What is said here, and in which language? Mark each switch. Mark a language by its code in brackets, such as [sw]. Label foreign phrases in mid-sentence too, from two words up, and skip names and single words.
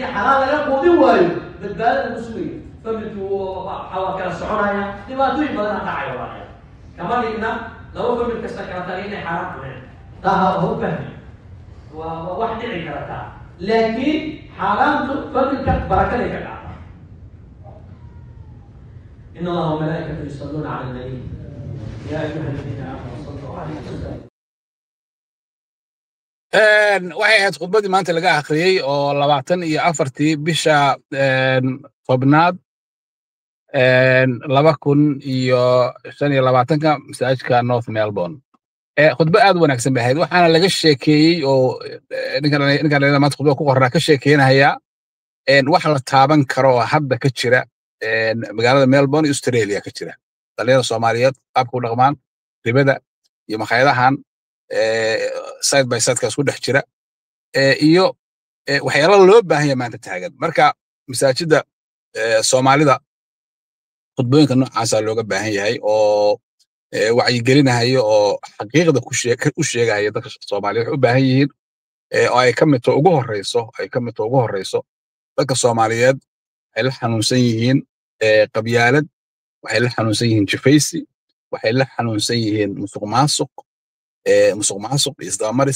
[so] xalaal laga quudin waayo badbaadada ku sugayo familkii waxaa kala soconaya dhibaatooyin badan dhacaya walaalayaal kama dhigna laba famil kasta kala tagay inay xaraam cuneen taa ha u fahmi waa wax dhici karta laakiin xaaraamtu familka barakaday ka dhacda [ar] إن الله وملائكته يصلون على النبي يا أيها الذين آمنوا صلوا عليه وسلموا [so] waxay ahayd khudbadii maanta laga akhriyey oo 24 bisha tobnaad 2025 masaajidka North Melbourne khudba aad wanaagsan bay ahayd waxaana laga sheekeeyey oo ninkan maanta khudba ku qoraa ka sheekeynaya wax la taaban karo hadda ka jira magaalada Melbourne Australia ka jira dhalinyarada Soomaaliyeed qaabka u dhaqmaan ribada iyo makhaayadahan [en] side by side [so] kaas ku dhex jira iyo waxyaalo loo baahan yahay maanta taagan marka masaajida Soomaalida khudbooyinka noocaas looga baahan yahay oo wacyi gelinayo oo xaqiiqda u sheegaya dadka Soomaaliyeed waxay u baahan yihiin oo ay ka mid ugu horeyso dadka Soomaaliyeed waxay la xanuunsan yihiin qabyaalad waxay la xanuunsan yihiin jifaysi waxay la xanuunsan yihiin musuqmaasuq isdabamaris